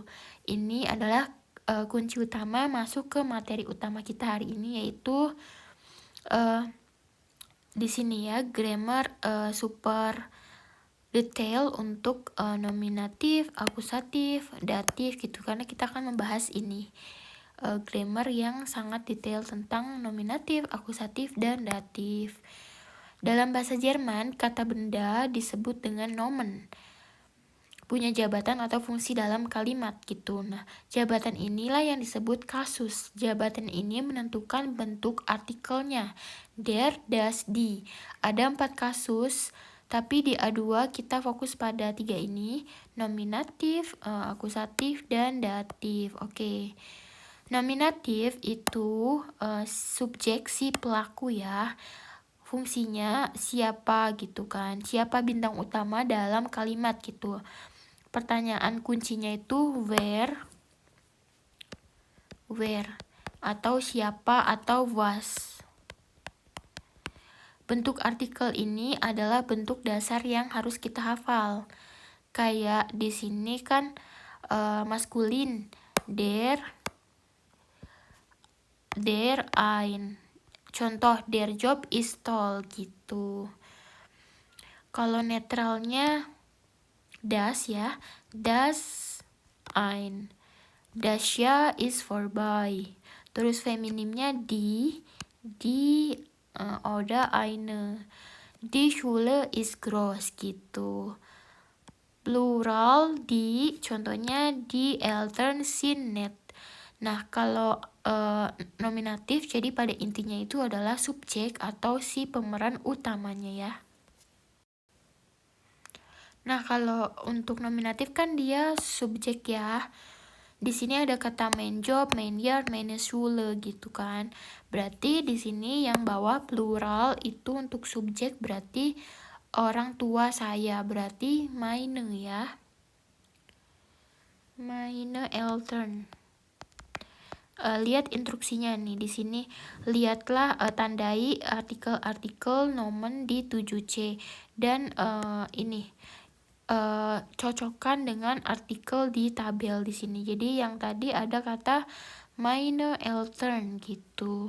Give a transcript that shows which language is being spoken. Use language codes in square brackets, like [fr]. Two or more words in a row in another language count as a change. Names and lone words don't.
[id] Ini adalah kunci utama masuk ke materi utama kita hari ini, yaitu di sini ya, [en] grammar super detail [id] untuk nominatif, akusatif, datif gitu, karena kita akan membahas ini grammar yang sangat detail tentang nominatif, akusatif, dan datif. Dalam bahasa Jerman, kata benda disebut dengan Nomen, punya jabatan atau fungsi dalam kalimat gitu. Nah, jabatan inilah yang disebut kasus. Jabatan ini menentukan bentuk artikelnya. [de] Der, das, die. [id] Ada 4 kasus, tapi di A2 kita fokus pada 3 ini, nominatif, akusatif, dan datif. Oke. Nominatif itu subjek si pelaku ya. Fungsinya siapa gitu kan. Siapa bintang utama dalam kalimat gitu. Pertanyaan kuncinya itu where atau siapa atau was. Bentuk artikel ini adalah bentuk dasar yang harus kita hafal. Kayak di sini kan maskulin, [de] der ein. Contoh, der Job ist toll gitu. [id] Kalau netralnya das ya, [de] das ein. Das Jahr ist vorbei. [id] Terus feminimnya die oder eine. [de] Die Schule ist groß gitu. Plural die, contohnya die Eltern sind nett. [id] Nah, kalau nominatif, jadi pada intinya itu adalah subjek atau si pemeran utamanya ya. Nah, kalau untuk nominatif kan dia subjek ya. Di sini ada kata [de] mein Job, mein Jahr, meine Schule [id] gitu kan. Berarti di sini yang bawa plural itu untuk subjek berarti orang tua saya, berarti meine ya. [de] Meine Eltern. [id] Lihat instruksinya nih di sini. Lihatlah tandai artikel-artikel nomen di 7C dan cocokkan dengan artikel di tabel di sini. Jadi yang tadi ada kata [de] meine Eltern [id] gitu.